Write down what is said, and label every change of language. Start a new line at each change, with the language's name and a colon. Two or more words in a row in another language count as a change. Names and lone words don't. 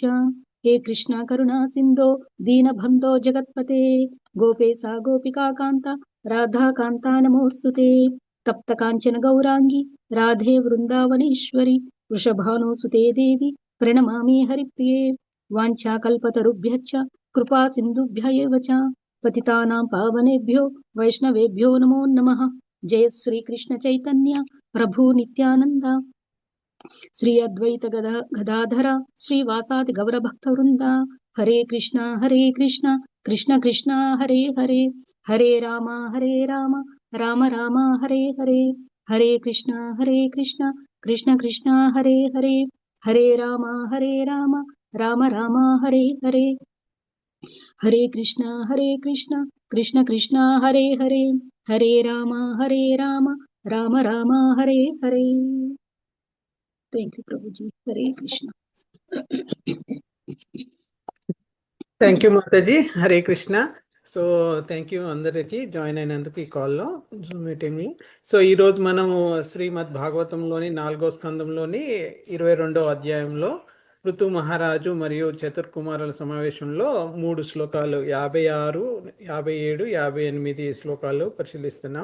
Sanskrit: హే కృష్ణ కరుణా సింధో దీనబంధో జగత్పతే గోపేశా గోపికా కాంత రాధా కాంత నమోస్తుతే. తప్త కాంచన గౌరాంగి రాధే వృందావనేశ్వరి వృషభానుసుతే దేవి ప్రణమామి హరిప్రియ. వాంఛాకల్పతరుభ్యశ్చ కృపా సింధుభ్య ఏవ చ పతితానాం పావనేభ్యో వైష్ణవేభ్యో నమో నమః. జయ శ్రీ కృష్ణ చైతన్య ప్రభు నిత్యానంద శ్రీ అద్వైత గదాధర శ్రీవాసాది గౌరభక్త వృంద. హరే కృష్ణ కృష్ణ కృష్ణ హరే హరే హరే రామ రామ రామ హరే హరే. హరే కృష్ణ కృష్ణ కృష్ణ హరే హరే హరే రామ రామ రామ హరే హరే. హరే కృష్ణ కృష్ణ కృష్ణ హరే హరే హరే రామ రామ రామ హరే హరే.
English: thank you ప్రభుజీ. హరే కృష్ణ. thank you మాతాజీ. హరే కృష్ణ.
Telugu: సో
English: thank you
Telugu: అందరికీ జాయిన్ అయినందుకు ఈ కాల్లో మీటింగ్లో. సో ఈరోజు మనము శ్రీమద్ భాగవతంలోని 4వ స్కందంలోని 22వ అధ్యాయంలో ఋతు మహారాజు మరియు చతుర్కుమారుల సమావేశంలో 3 శ్లోకాలు 56, 57, 58 శ్లోకాలు పరిశీలిస్తున్నాం.